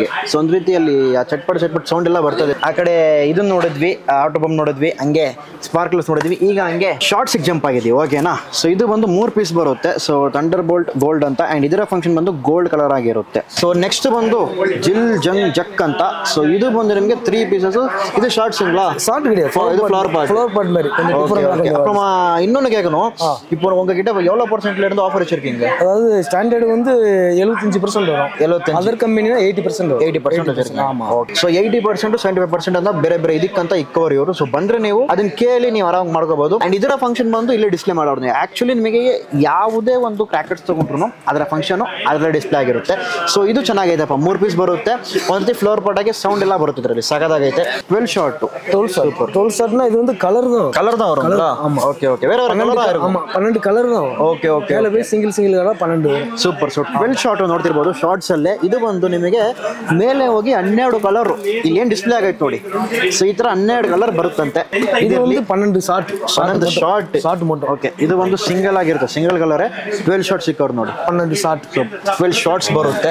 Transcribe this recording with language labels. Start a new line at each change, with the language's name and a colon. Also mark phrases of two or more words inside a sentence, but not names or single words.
Kannada: ಸೊ ಒಂದು ರೀತಿಯಲ್ಲಿ ಚಟ್ಪಟ್ ಸೌಂಡ್ ಎಲ್ಲ ಬರ್ತದೆ. ಆ ಕಡೆ ಇದನ್ನ ನೋಡಿದ್ವಿ,
English: auto bump
Kannada: ನೋಡಿದ್ವಿ, ಹಂಗೆ ಸ್ಪಾರ್ಕ್ಲರ್ಸ್ ನೋಡಿದ್ವಿ. ಈಗ ಹಂಗೆ
English: shorts jump
Kannada: ಆಗಿದ್ವಿ, ಓಕೆನಾ? ಸೊ ಇದು ಬಂದು 3 ಪೀಸ್ ಬರುತ್ತೆ. ಸೊ ಥಂಡರ್ ಬೋಲ್ಟ್ ಗೋಲ್ಡ್ ಅಂತ. ಅಂಡ್ ಇದರ ಫಂಕ್ಷನ್ ಬಂದು
English: gold color
Kannada: ಆಗಿರುತ್ತೆ.
English: so next
Kannada: ಬಂದು ಜಿಲ್ ಜಂಗ್ ಜಕ್ ಅಂತ. ಸೊ ಇದು ಬಂದು ನಿಮಗೆ 3 ಪೀಸಸ್.
Tamil: இது ஷார்ட்ஸ் இல்லங்களா? ஷார்ட் கிடையாது, இது ஃப்ளவர் பாட் மாதிரி கொஞ்சம் டிஃபரண்டா இருக்கு. அப்புறமா இன்னொன்னு கேட்கணும், இப்போ உங்ககிட்ட எவ்வளவு % இருந்து ஆஃபர் வச்சிருக்கீங்க? அதாவது ஸ்டாண்டர்ட் வந்து 75% வரும். 75.
English: other companyna
Tamil: 80% வரும். 80% வச்சிருக்கீங்க. ಆಮಾ.
Kannada: ಸೊ 80% 75% ಅಂತ ಬೇರೆ ಬೇರೆ ಇದಕ್ಕಂತ ಇಕ್ಕವರಿ ಅವರು. ಸೊ ಬಂದ್ರೆ ನೀವು ಅದನ್ನ ಕೇಳಿ ನೀವು ಆರಾಮಾಗಿ ಮಾಡ್ಕೋಬಹುದು. ಅಂಡ್ ಇದರ ಫಂಕ್ಷನ್ ಬಂದು ಇಲ್ಲಿ ಡಿಸ್ಪ್ಲೇ ಮಾಡೋದು. ಆಕ್ಚುಲಿ ನಿಮಗೆ ಯಾವುದೇ ಒಂದು ಕ್ರ್ಯಾಕರ್ಸ್ ತಗೊಂಡ್ರು ಅದರ ಫಂಕ್ಷನ್ ಅದರ ಡಿಸ್ಪ್ಲೇ ಆಗಿರುತ್ತೆ. ಸೊ ಇದು ಚೆನ್ನಾಗೈತೆಪ್ಪ. 3 ಪೀಸ್ ಬರುತ್ತೆ. ಒಂದು
English: floor pot
Kannada: ಆಗಿ ಸೌಂಡ್ ಎಲ್ಲ ಬರುತ್ತೆ ಇದರಲ್ಲಿ, ಸಗದಾಗೈತೆ.
Tamil: 12 ஷாட் 12 ஷாட்னா இது வந்து கலர் தான் வரும். ஆமா. ஓகே ஓகே. வேற வேற கலர் இருக்கும். ஆமா 12 கலர் தான்.
English: okay okay.
Tamil: மேல போய் ಸಿಂಗಲ್ கலர் 12.
Kannada: ಸೂಪರ್. ಸೊ 12 ಶಾಟ್ ನೋಡ್ತಿರ್ಬೋದು ಶಾರ್ಟ್ಸ್ ಅಲ್ಲೇ. ಇದು ಬಂದು ನಿಮಗೆ ಮೇಲೆ ಹೋಗಿ 12 ಕಲರ್ ಇಲ್ಲಿ ಏನು ಡಿಸ್ಪ್ಲೇ ಆಗೈತೆ ನೋಡಿ. ಸೊ ಈ ತರ 12 ಕಲರ್ ಬರುತ್ತಂತೆ. ಇದು ಒಂದು 12 ಶಾಟ್.
Tamil: 12 ಶಾಟ್ மட்டும்.
Kannada: ಓಕೆ, ಇದು ಒಂದು ಸಿಂಗಲ್ ಆಗಿರುತ್ತೆ,
English: single color.
Kannada: 12 ಶಾಟ್ ಸಿಕ್ಕವ್ರು ನೋಡಿ. 12 ಶಾಟ್. 12 ಶಾಟ್ಸ್ ಬರುತ್ತೆ.